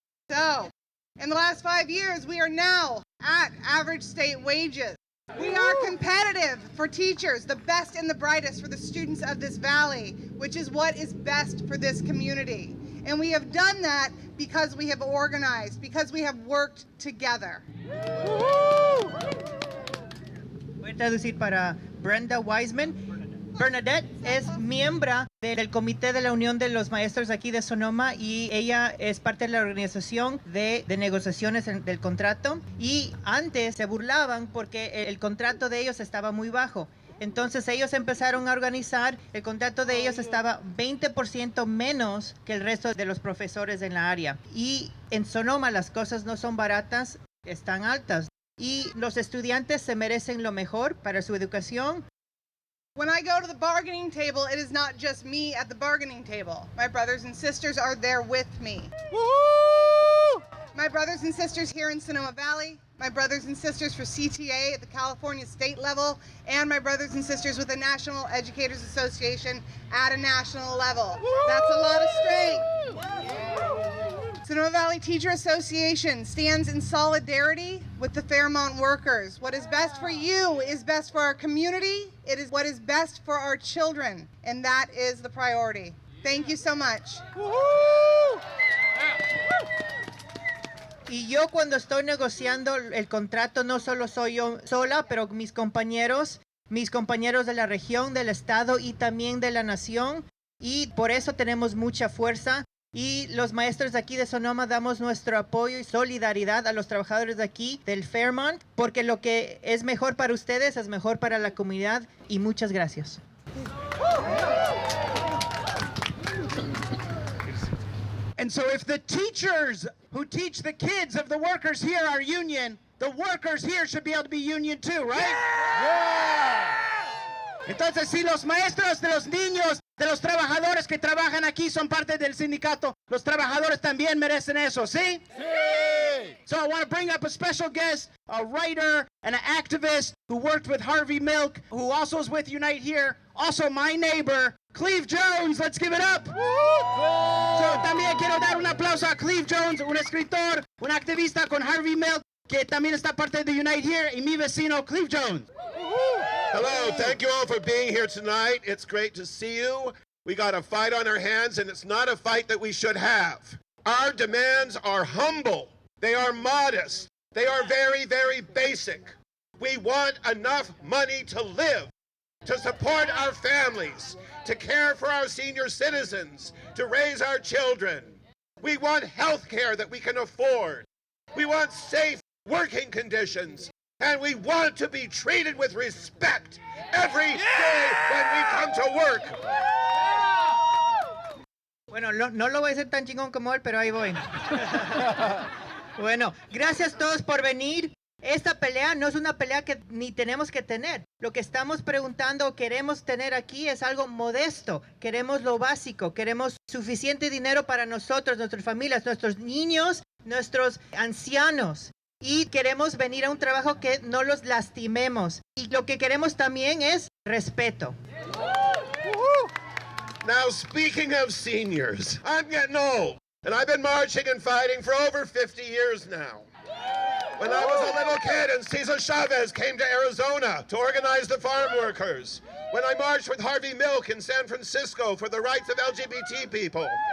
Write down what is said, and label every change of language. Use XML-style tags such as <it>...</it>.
<en>So, in the last 5 years, we are now at average state wages. We are competitive for teachers, the best and the brightest for the students of this valley, which is what is best for this community. And we have done that because we have organized, because we have worked together.</en> <es>Voy a traducir para Brenda Wiseman. Bernadette es miembro del comité de la Unión de los Maestros aquí de Sonoma y ella es parte de la organización de negociaciones del contrato, y antes se burlaban porque el contrato de ellos estaba muy bajo. Entonces ellos empezaron a organizar, el contrato de ellos estaba 20% menos que el resto de los profesores en la área. Y en Sonoma las cosas no son baratas, están altas. Y los estudiantes se merecen lo mejor para su educación.</es> <en>When I go to the bargaining table, it is not just me at the bargaining table. My brothers and sisters are there with me. Woo! My brothers and sisters here in Sonoma Valley, my brothers and sisters for CTA at the California state level, and my brothers and sisters with the National Educators Association at a national level. That's a lot of strength. Sonoma Valley Teacher Association stands in solidarity with the Fairmont workers. What is best for you is best for our community. It is what is best for our children, and that is the priority. Thank you so much.</en> <es>Y yo cuando estoy negociando el contrato no solo soy yo sola, pero mis compañeros de la región, del estado y también de la nación, y por eso tenemos mucha fuerza. Y los maestros de aquí de Sonoma damos nuestro apoyo y solidaridad a los trabajadores de aquí, del Fairmont, porque lo que es mejor para ustedes es mejor para la comunidad, y muchas gracias.</es> <en>And so if the teachers who teach the kids of the workers here are union, the workers here should be able to be union too, right? Yeah!</en> <es>Entonces, si los maestros de los niños, de los trabajadores que trabajan aquí son parte del sindicato, los trabajadores también merecen eso, ¿sí? Sí!</es> <en>So I want to bring up a special guest, a writer and an activist who worked with Harvey Milk, who also is with Unite here, also my neighbor, Cleve Jones. Let's give it up.</en> <es>So también quiero dar un aplauso a Cleve Jones, un escritor, un activista con Harvey Milk, que también está parte de Unite here, y mi vecino, Cleve Jones.</es> <en>Hello, thank you all for being here tonight. It's great to see you. We got a fight on our hands, and it's not a fight that we should have. Our demands are humble. They are modest. They are very, very basic. We want enough money to live, to support our families, to care for our senior citizens, to raise our children. We want health care that we can afford. We want safe working conditions. And we want to be treated with respect every day when we come to work.</en> <es>Bueno, no lo voy a hacer tan chingón como él, pero ahí voy. Bueno, gracias a todos por venir. Esta pelea no es una pelea que ni tenemos que tener. Lo que estamos preguntando o queremos tener aquí es algo modesto. Queremos lo básico. Queremos suficiente dinero para nosotros, nuestras familias, nuestros niños, nuestros ancianos. y queremos venir a un trabajo que no los lastimemos. Y lo que queremos también es respeto.</es> <en>Now, speaking of seniors, I'm getting old, and I've been marching and fighting for over 50 years now. When I was a little kid and Cesar Chavez came to Arizona to organize the farm workers. When I marched with Harvey Milk in San Francisco for the rights of LGBT people.</en>